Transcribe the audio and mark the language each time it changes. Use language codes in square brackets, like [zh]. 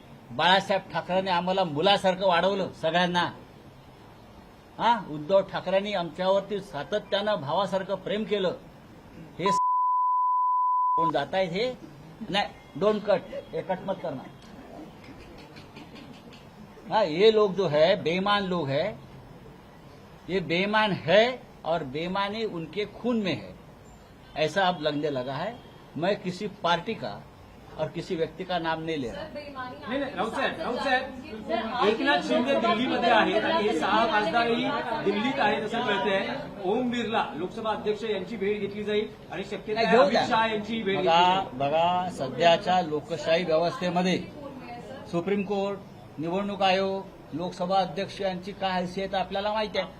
[mr] बाळासाहेब ठाकरेंनी आम्हाला मुलासारखं वाढवलं सगळ्यांना. हा, उद्धव ठाकरेंनी आमच्यावरती सातत्यानं भावासारखं प्रेम केलं. हे कोण जात आहेत हे नाही, [en] don't cut, [mr] हे [hi] कट मत करना. हाँ, ये लोग जो है बेईमान लोग है, ये बेईमान है और बेईमानी उनके खून में है, ऐसा अब लगने लगा है. मैं किसी पार्टी का और किसी व्यक्ति का नाम नहीं ले रहा. [mr] नाही नाही, राऊत साहेब, एकनाथ शिंदे दिल्लीमध्ये आहेत आणि हे 6 खासदारही दिल्लीत आहेत असं कळतंय. ओम बिर्ला लोकसभा अध्यक्ष यांची भेट घेतली जाईल आणि शक्यता नाही, आहे घेऊ अमित द्या. शहा यांची भेट घेतली जाईल. बघा, सध्याच्या लोकशाही व्यवस्थेमध्ये सुप्रीम कोर्ट, निवडणूक आयोग, लोकसभा अध्यक्ष यांची काय हैसियत आपल्याला माहिती आहे.